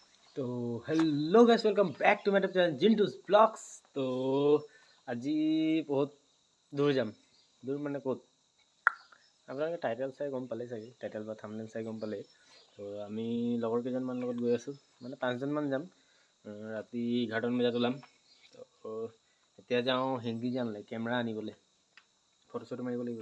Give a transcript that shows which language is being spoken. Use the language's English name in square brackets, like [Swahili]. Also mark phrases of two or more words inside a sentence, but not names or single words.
[English] तो hello guys welcome back to my channel जिंटूज ब्लॉग्स। [Assamese] तो আজি বহুত দূৰ যাম। দূৰ মানে ক'ত আপোনালোকে টাইটেল চাই গম পালে চাগে, টাইটেল বা থাম্বনেল চাই গম পালে। তো আমি লগৰ কেইজনমান লগত গৈ আছোঁ, মানে 5জনমান যাম। ৰাতি 11 বজাত ওলাম। তো এতিয়া যাওঁ হেংগি যামলৈ কেমেৰা আনিবলৈ, ফটো চটো মাৰিব লাগিব।